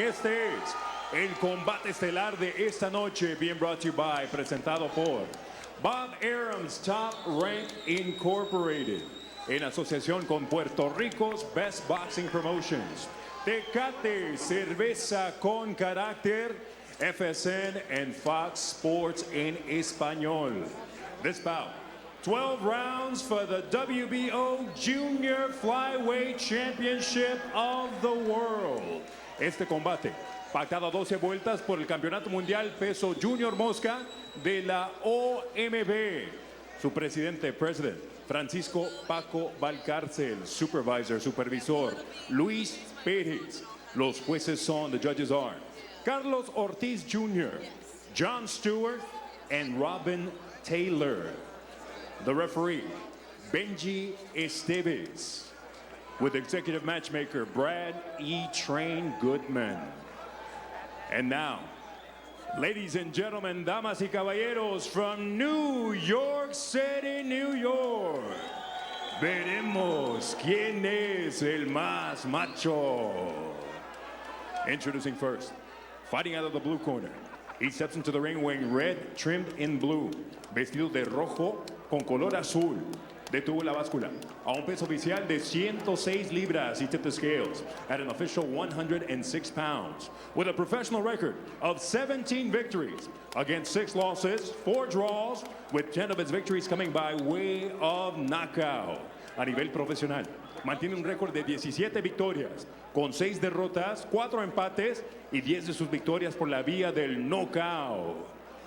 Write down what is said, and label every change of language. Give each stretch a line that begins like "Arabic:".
Spanish: Este es el combate estelar de esta noche,
English: being brought to you by,
Spanish: presentado por Bob Arum's Top Rank Incorporated, en asociación con Puerto Rico's Best Boxing Promotions, Tecate, cerveza con carácter, FSN, and Fox Sports en Español.
English: This bout, 12 rounds for the WBO Junior Flyweight Championship of the World.
Spanish: Este combate, pactado a 12 vueltas por el Campeonato Mundial Peso Junior Mosca de la OMB. Su presidente, Francisco Paco Valcárcel. Supervisor, Luis Pérez. Los jueces son,
English: the judges are Carlos Ortiz Jr., John Stewart, and Robin Taylor. The referee, Benji Esteves, with executive matchmaker Brad E. Train Goodman. And now, ladies and gentlemen,
Spanish: damas y caballeros,
English: from New York City, New York,
Spanish: veremos quién es el más macho.
English: Introducing first, fighting out of the blue corner. He steps into the ring wearing red, trimmed in blue,
Spanish: vestido de rojo con color azul. Detuvo la báscula a un peso oficial de 106 libras.
English: He tipped the scales at an official 106 pounds. With a professional record of 17 victories against 6 losses, 4 draws, with 10 of his victories coming by way of knockout.
Spanish: A nivel profesional, mantiene un récord de 17 victorias, con 6 derrotas, 4 empates y 10 de sus victorias por la vía del knockout.